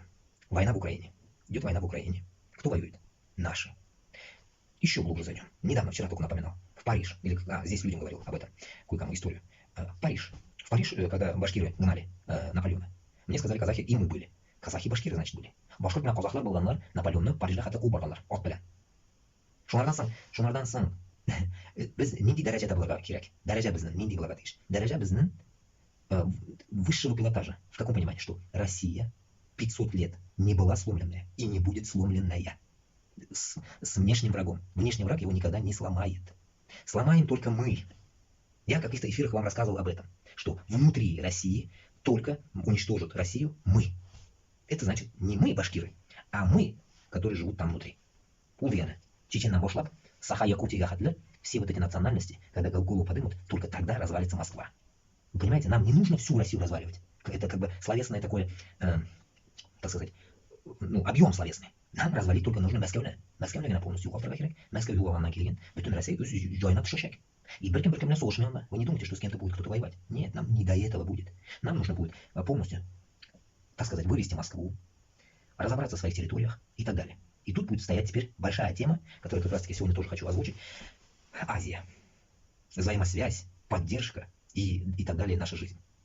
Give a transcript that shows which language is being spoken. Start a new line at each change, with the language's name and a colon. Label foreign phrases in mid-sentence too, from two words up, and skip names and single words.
Russian: Война в Украине. Идет война в Украине. Кто воюет? Наши. Еще глубже зайдем. Недавно, вчера только напоминал. В Париж. Или здесь людям говорил об этом. Кое-кому историю. Париж. В Париж, когда башкиры гнали Наполеона. Мне сказали казахи, и мы были. Казахи башкиры, значит, были.
Tatar: Башкир белән казахлар булганнар, Наполеонны Парижда хәтта куып барганнар. Ат белән. Шунардан соң без нинди дәрәҗәдә булырга кирәк? Дәрәҗә безнең нинди булырга тиеш? Дәрәҗә безнең
Russian: высшего пилотажа. В каком понимании? Что Россия 500 лет не была сломленная и не будет сломленная с внешним врагом. Внешний враг его никогда не сломает. Сломаем только мы. Я в каких-то эфирах вам рассказывал об этом. Что внутри России только уничтожат Россию мы. Это значит не мы, башкиры, а мы, которые живут там внутри. Уверены. Чечена, Бошлап, Саха, Якутия, Хатле, все вот эти национальности, когда голову подымут, только тогда развалится Москва. Вы понимаете, нам не нужно всю Россию разваливать. Это как бы словесное такое, так сказать, объем словесный. Нам развалить только нужно Мәскәүне.
Tatar: Мәскәүне генә полностью югалтырга кирәк. Мәскәү югалганнан килгән бөтен Россия үз җаена төшәчәк. И бер белән сугышмый.
Russian: Вы не думаете, что с кем-то будет кто-то воевать? Нет, нам не до этого будет. Нам нужно будет полностью, так сказать, вывести Москву, разобраться в своих территориях и так далее. И тут будет стоять теперь большая тема, которую как раз таки сегодня тоже хочу озвучить. Азия. Взаимосвязь, поддержка и так далее наша жизнь.